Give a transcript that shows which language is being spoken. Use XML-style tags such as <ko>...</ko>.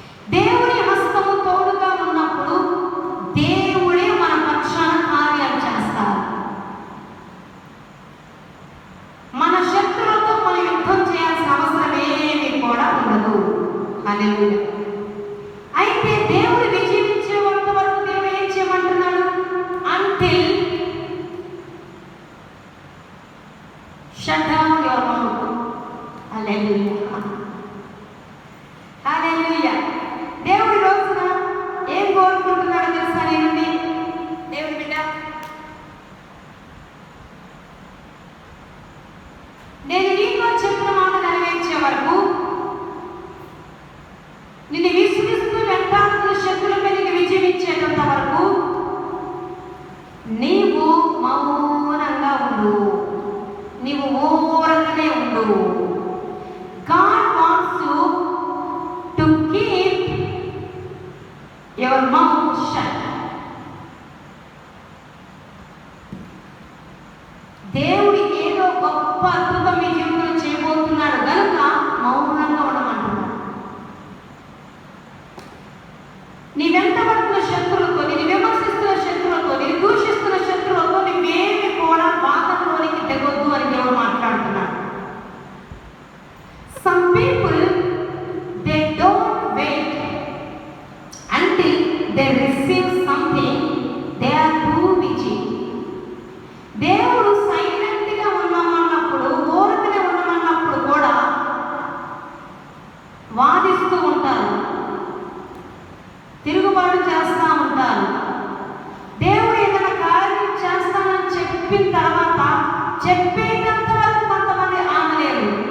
<te>దేవుని హస్తము తోడుగా ఉన్నప్పుడు దేవుడే మన పక్షాన కార్యాలు చేస్తారు. మన శత్రువులతో మనం యుద్ధం చేయాల్సిన అవసరం ఏమీ కూడా ఉండదు. హల్లెలూయా. అయితే దేవుడు విజయించేంత వరకు దేవుడు ఏం చేయమంటున్నాడు?</te> <en>Until shut down your mouth.</en> <te>హల్లెలూయా, హల్లెలూయా. దేవుడి రోజున ఏం కోరుకుంటున్నాడో తెలుసా? నేనండి దేవుడి బిడ్డ, నేను నీతో చెప్పిన మాట నెరవేర్చే వరకు, నిన్ను విసిగిస్తూ వెంటాడుతున్న శత్రువులపై నీకు విజయం ఇచ్చేటంత వరకు నీవు మౌనంగా ఉండు. నీవు ఊరకనే ఉండు.</te> <en>God wants you to keep your mouth shut.</en> <te>దేవుడి ఏదో గొప్ప అద్భుతం మీ జీవితంలో చేయబోతున్నాడు కనుక మౌనంగా ఉండమంటున్నాడు. నీ వెంటబడుతున్న శత్రువులతో, నీ విమర్శిస్తున్న శత్రువులతో, నీ దూషిస్తున్న శత్రువులతో నువ్వేమి కూడా బాధలోనికి తెగొద్దు అని దేవుడు మాట్లాడుతున్నాడు.</te> <en>Some people, they don't wait until they receive something. They are too busy.</en> <te>దేవుడు సైలెంట్గా ఉన్నామన్నప్పుడు, ఊరకనే ఉన్నామన్నప్పుడు కూడా వాదిస్తూ ఉంటారు, తిరుగుబాటు చేస్తూ ఉంటారు. దేవుడు ఏదైనా కార్యం చేస్తానని చెప్పిన తర్వాత చెప్పేటంత వరకు కొంతమంది ఆగలేరు.</te>